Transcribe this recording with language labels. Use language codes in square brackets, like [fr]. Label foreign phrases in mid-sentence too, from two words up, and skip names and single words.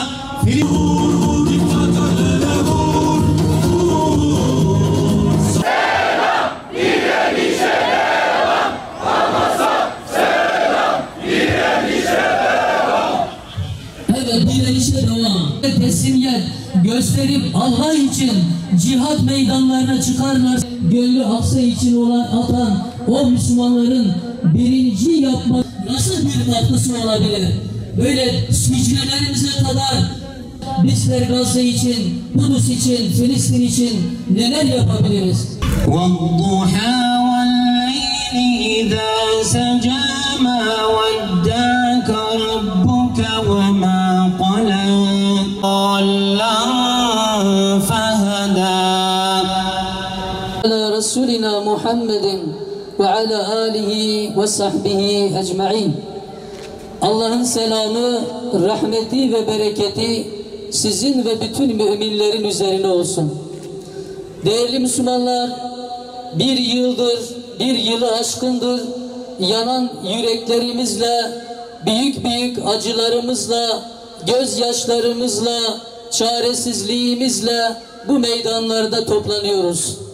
[tr] direnişe devam ve teslimiyet gösterip Allah için cihat meydanlarına çıkarlar. Gönlü Aksa için atan o Müslümanların birinci yapmak nasıl bir katkısı olabilir? Böyle hücrelerimize kadar bizler Gazze için, Kudüs için, Filistin için neler yapabiliriz? [ar] وَالضُّحَى وَاللَّيْلِ إِذَا سَجَى مَا وَدَّعَكَ رَبُّكَ وَمَا قَلَى ضَلًّا فَهَدَى على رسولنا محمد وعلى آله وصحبه أجمعين. [tr] Allah'ın selamı, rahmeti ve bereketi sizin ve bütün müminlerin üzerine olsun. Değerli Müslümanlar, bir yılı aşkındır yanan yüreklerimizle, büyük büyük acılarımızla, gözyaşlarımızla, çaresizliğimizle bu meydanlarda toplanıyoruz.